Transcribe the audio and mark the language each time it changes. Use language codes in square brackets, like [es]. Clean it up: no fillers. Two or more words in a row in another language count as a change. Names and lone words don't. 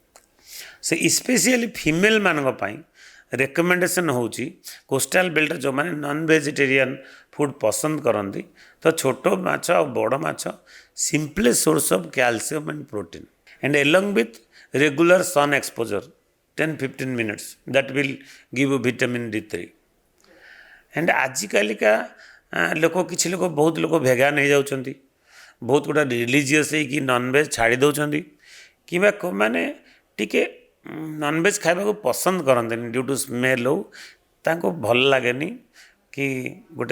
[en] ସେ specially females ପାଇଁ ରେକମେଣ୍ଡେସନ୍ ହେଉଛି coastal belt ଯେଉଁମାନେ non vegetarian food [or] ପସନ୍ଦ କରନ୍ତି ତ ଛୋଟ ମାଛ ଆଉ ବଡ଼ ମାଛ [en] simplest source of calcium and protein and along with regular sun exposure 10-15 minutes that will give you vitamin D3 [or] and ଆଜିକାଲିକା ଲୋକ କିଛି ଲୋକ ବହୁତ ଲୋକ ଭେଗାନ୍ ହେଇଯାଉଛନ୍ତି, ବହୁତ ଗୁଡ଼ା ରିଲିଜିୟସ୍ ହେଇକି ନନ୍ଭେଜ୍ ଛାଡ଼ି ଦେଉଛନ୍ତି କିମ୍ବା ମାନେ ଟିକେ ନନ୍ଭେଜ୍ ଖାଇବାକୁ ପସନ୍ଦ କରନ୍ତିନି [en] due to smell [or] ହଉ, ତାଙ୍କୁ ଭଲ ଲାଗେନି କି ଗୋଟେ